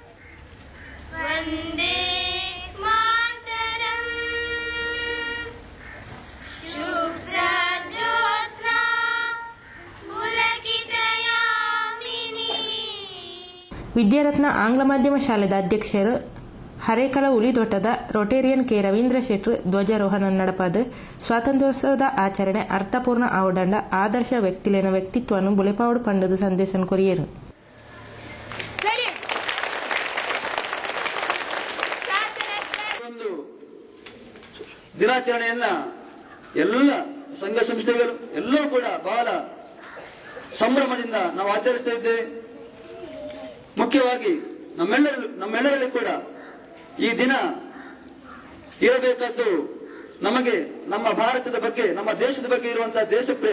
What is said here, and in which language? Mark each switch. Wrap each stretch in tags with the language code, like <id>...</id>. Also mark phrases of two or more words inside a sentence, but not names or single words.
<tcy>ವಿದ್ಯಾರತ್ನ ಆಂಗ್ಲ ಮಾಧ್ಯಮ ಶಾಲೆದ ಅಧ್ಯಕ್ಷರು ಹರೇಕಲ ಉಳಿದೊಟ್ಟದ ರೊಟೇರಿಯನ್ ಕೆ ರವೀಂದ್ರ ಶೆಟ್ರು ಧ್ವಜಾರೋಹಣ ನಡಪಾದ ಸ್ವಾತಂತ್ರ್ಯೋತ್ಸವದ ಆಚರಣೆ ಅರ್ಥಪೂರ್ಣ ಆವಡಂಡ ಆದರ್ಶ ವ್ಯಕ್ತಿಲೇನ ವ್ಯಕ್ತಿತ್ವವನ್ನು ಬುಲೆಪಾವಡು ಪಂಡದ ಸಂದೇಶ ಕೊರಿಯರು.</tcy> <kn>ದಿನಾಚರಣೆಯನ್ನ ಎಲ್ಲ ಸಂಘ ಸಂಸ್ಥೆಗಳು ಎಲ್ಲರೂ ಕೂಡ ಬಹಳ ಸಂಭ್ರಮದಿಂದ ನಾವು ಆಚರಿಸ್ತಾ ಇದ್ದೇವೆ. ಮುಖ್ಯವಾಗಿ ನಮ್ಮೆಲ್ಲರಲ್ಲಿ ಕೂಡ ಈ ದಿನ ಇರಬೇಕಾದ್ದು ನಮಗೆ ನಮ್ಮ ಭಾರತದ ಬಗ್ಗೆ, ನಮ್ಮ ದೇಶದ ಬಗ್ಗೆ ಇರುವಂತಹ ದೇಶ ಪ್ರೇಮ.</kn>